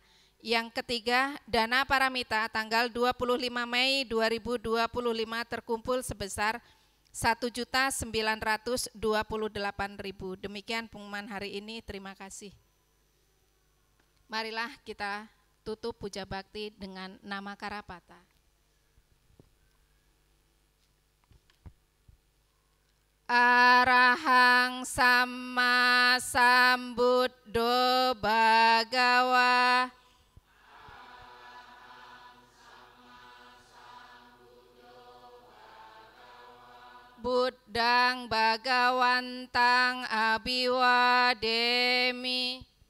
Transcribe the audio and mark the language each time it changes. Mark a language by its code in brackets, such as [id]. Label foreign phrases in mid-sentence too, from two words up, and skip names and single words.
[id] Yang ketiga, dana paramita tanggal 25 Mei 2025 terkumpul sebesar 1.928.000. Demikian pengumuman hari ini, terima kasih. Marilah kita tutup puja bakti dengan nama Karapata. [pi] Arahang Sama Sambuddho Bhagawa. Buddhang Bhagawantang Abhiwademi.